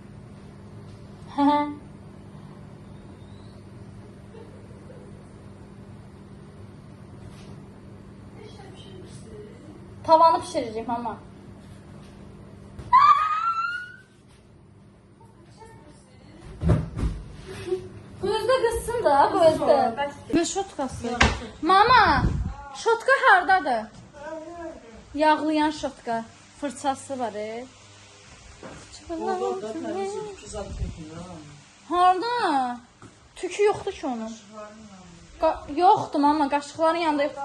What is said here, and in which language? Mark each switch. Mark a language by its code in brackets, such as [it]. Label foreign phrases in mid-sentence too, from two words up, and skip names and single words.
[tr] Tavanı pişireceğim ama. Gözde kızsın da, gözde. [az] Ne şotkası? Mama, şotka hardadır? Yağlayan şotka. Fırçası var. Harda? Tükü yoxdur ki onun. Yoxdur mama, qaşıqların yanında yox.